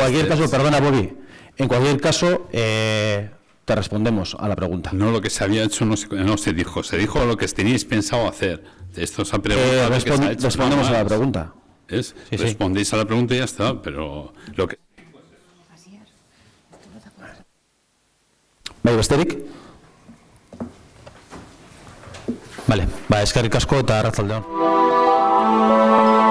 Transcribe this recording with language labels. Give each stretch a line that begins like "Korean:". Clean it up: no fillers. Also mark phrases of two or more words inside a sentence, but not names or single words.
Spanish: En cualquier caso, perdona, Bobby, en cualquier caso te respondemos a la pregunta. No, lo que se había hecho no se dijo, se dijo lo que teníais pensado hacer. Esto se ha preguntado que se ha hecho. Respondemos a la pregunta. Sí. Respondéis a la pregunta y ya está, pero lo que...
Basque: Bai, besterik? Vale, eskerrik asko eta arratsalde on.